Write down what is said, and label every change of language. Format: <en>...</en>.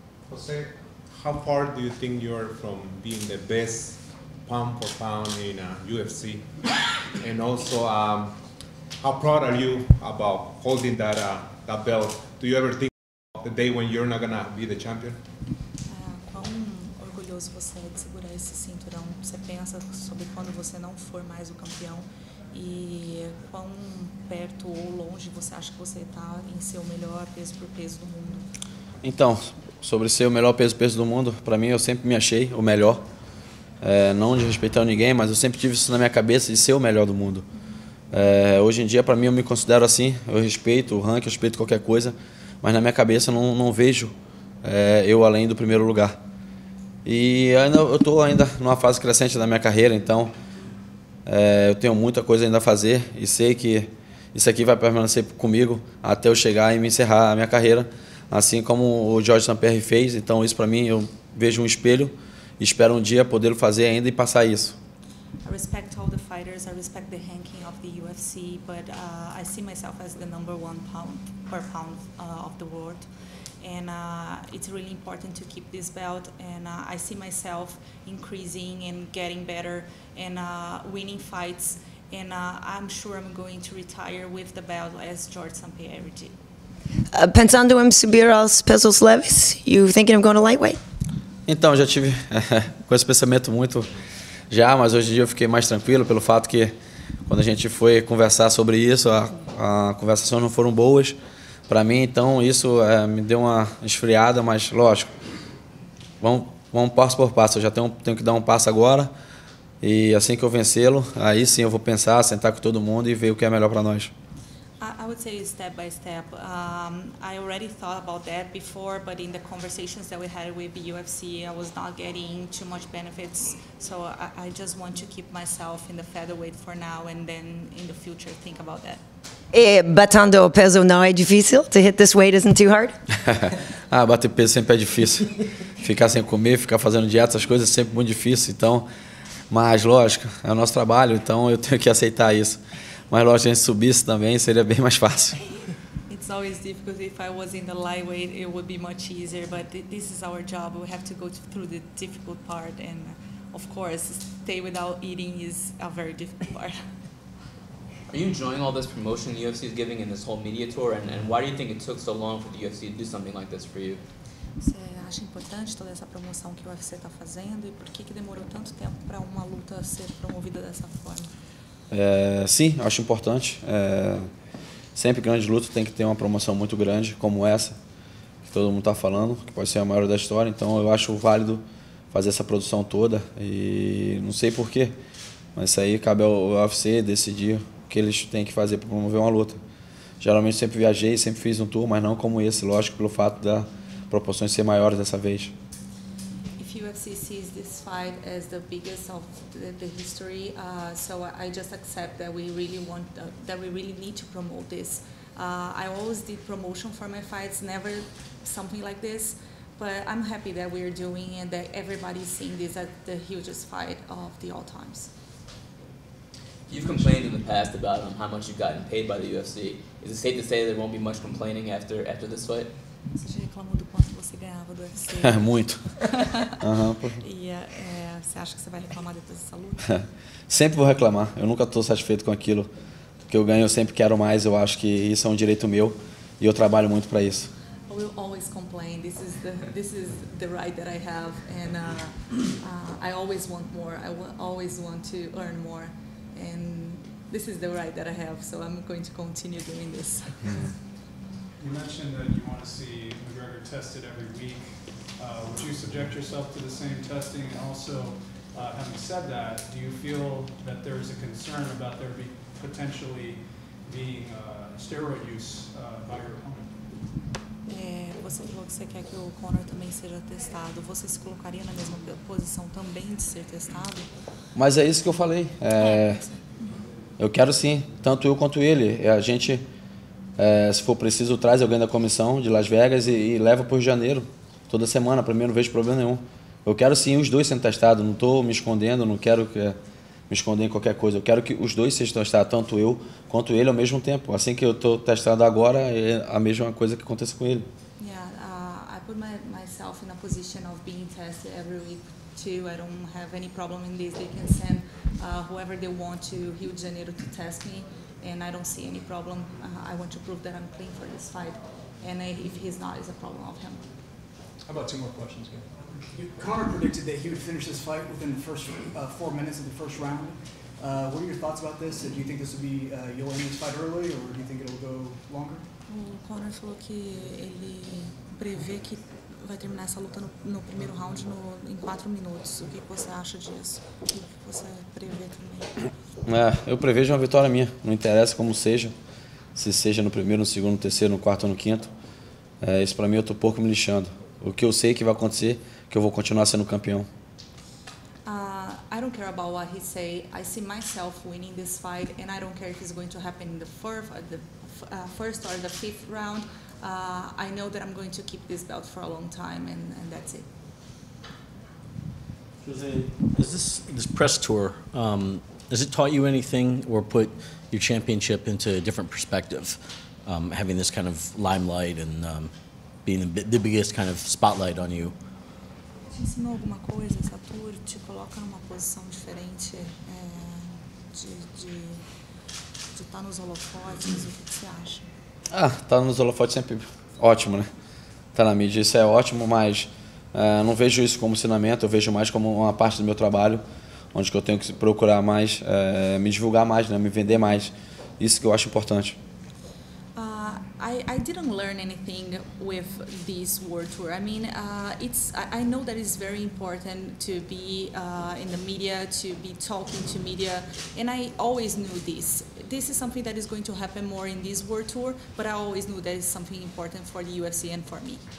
<en>Jose, how far do you think you're from being the best pound for pound in UFC? And also, how proud are you about holding that belt? Do you ever think about the day when you're not gonna be the champion?</en> <pt>Quão orgulhoso você é de segurar esse cinturão? Você pensa sobre quando você não for mais o campeão e quão perto ou longe você acha que você está em ser o melhor peso por peso do mundo? Então, sobre ser o melhor peso por peso do mundo, para mim eu sempre me achei o melhor. Não de respeitar ninguém, mas eu sempre tive isso na minha cabeça de ser o melhor do mundo. Hoje em dia, para mim, eu me considero assim. Eu respeito o ranking, eu respeito qualquer coisa, mas na minha cabeça eu não vejo eu além do primeiro lugar. E eu estou ainda numa fase crescente da minha carreira, então eu tenho muita coisa ainda a fazer e sei que isso aqui vai permanecer comigo até eu chegar e me encerrar a minha carreira, assim como o Georges St-Pierre fez. Então isso para mim, eu vejo um espelho e espero um dia poder fazer ainda e passar isso.</pt> <en>I respect all the fighters, I respect the ranking of the UFC, but I see myself as the #1 pound per pound of the world. And it's really important to keep this belt, and I see myself increasing and getting better and winning fights, and I'm sure I'm going to retire with the belt as Georges St-Pierre did.</en> <pt>Pensando em subir aos pesos leves,</pt> <en>you thinking of going to lightweight?</en> <pt>Então, já tive com esse pensamento muito já, mas hoje em dia eu fiquei mais tranquilo pelo fato que quando a gente foi conversar sobre isso, a conversações não foram boas para mim, então isso me deu uma esfriada, mas lógico, vamos passo por passo. Eu já tenho que dar um passo agora e assim que eu vencê-lo, aí sim eu vou pensar, sentar com todo mundo e ver o que é melhor para nós.</pt> <en>I would say step by step. I already thought about that before, but in the conversations that we had with the UFC, I was not getting too much benefits. So I just want to keep myself in the featherweight for now, and then in the future think about that.</en> <pt>Batendo o peso não é difícil?</pt> <en>To hit this weight isn't too hard?</en> <pt>Bater peso sempre é difícil. Ficar sem comer, ficar fazendo dieta, essas coisas é sempre muito difícil. Então, mas lógico, é o nosso trabalho, então eu tenho que aceitar isso. Mas lógico, se a gente subisse também, seria bem mais fácil.</pt> <en>It's always difficult. If I was in the lightweight, it would be much easier. But this is our job. We have to go through the difficult part, and of course, stay without eating is a very difficult part. Are you enjoying all this promotion the UFC is giving in this whole media tour, and why do you think it took so long for the UFC to do something like this for you?</en> <pt>Você acha importante toda essa promoção que o UFC está fazendo e por que demorou tanto tempo para uma luta ser promovida dessa forma? Sim, acho importante. Sempre grande luta tem que ter uma promoção muito grande como essa, que todo mundo está falando, que pode ser a maior da história. Então eu acho válido fazer essa produção toda e não sei porquê, mas isso aí cabe ao UFC decidir o que eles têm que fazer para promover uma luta. Geralmente sempre viajei, sempre fiz um tour, mas não como esse, lógico, pelo fato da proporções ser maiores dessa vez.</pt> <en>UFC sees this fight as the biggest of the history, so I just accept that we really want, that we really need to promote this. I always did promotion for my fights, never something like this, but I'm happy that we're doing and that everybody's seeing this as the hugest fight of the all times. You've complained in the past about how much you've gotten paid by the UFC. Is it safe to say there won't be much complaining after this fight?</en> <pt>Você já reclamou do quanto você ganhava do UFC? Muito. E você acha que você vai reclamar depois dessa luta? Sempre vou reclamar. Eu nunca estou satisfeito com aquilo que eu ganho. Eu sempre quero mais. Eu acho que isso é um direito meu. E eu trabalho muito para isso.</pt> <en>I will always complain. This is the right that I have, and I always want more. Always want to earn more, and this is the right that I have. So I'm going to continue doing this. You mentioned that you want to see McGregor tested every week. Would you subject yourself to the same testing? And also, having said that, do you feel that there is a concern about there potentially being steroid use by your opponent?</en> <pt>Você falou que você quer que o Conor também seja testado. Você se colocaria na mesma posição também de ser testado? Mas é isso que eu falei. Eu quero sim, tanto eu quanto ele. A gente, se for preciso, traz alguém da comissão de Las Vegas e leva para o Rio de Janeiro toda semana. Para mim, eu não vejo problema nenhum. Eu quero sim os dois sendo testados. Não estou me escondendo, não quero me esconder em qualquer coisa. Eu quero que os dois sejam testados, tanto eu quanto ele, ao mesmo tempo. Assim que eu estou testado agora, é a mesma coisa que aconteça com ele.</pt> <en>I put myself in a position of being tested every week too. I don't have any problem in this. They can send whoever they want to Rio de Janeiro to test me, and I don't see any problem. I want to prove that I'm clean for this fight, and if he's not, it's a problem of him. How about 2 more questions here? Conor predicted that he would finish this fight within the first 4 minutes of the first round. What are your thoughts about this? Do you think this will be you'll end this fight early, or do you think it'll go longer?</en> <pt>O Conor falou que ele prevê que vai terminar essa luta no primeiro round em 4 minutos. O que você acha disso? O que você prevê também? Eu prevejo uma vitória minha. Não interessa como seja. Se seja no primeiro, no segundo, no terceiro, no quarto ou no quinto. Isso para mim eu tô pouco me lixando. O que eu sei que vai acontecer, que eu vou continuar sendo campeão.</pt> <en>I don't care about what he say. I see myself winning this fight, and I don't care if it's going to happen in the first or the 5th round. I know that I'm going to keep this belt for a long time, and that's it. Is this press tour, has it taught you anything or put your championship into a different perspective, having this kind of limelight and being the biggest kind of spotlight on you?</en> <pt>Te ensinou alguma coisa? Essa tour te coloca numa posição diferente de estar nos holofotes? O que você acha? Tá nos holofotes sempre ótimo, né? Tá na mídia, isso é ótimo, mas não vejo isso como ensinamento, eu vejo mais como uma parte do meu trabalho, onde que eu tenho que procurar mais, me divulgar mais, né? Me vender mais. Isso que eu acho importante.</pt> <en>I didn't learn anything with this world tour. I mean, I know that it's very important to be in the media, to be talking to media, and I always knew this. This is something that is going to happen more in this world tour, but I always knew that it's something important for the UFC and for me.</en>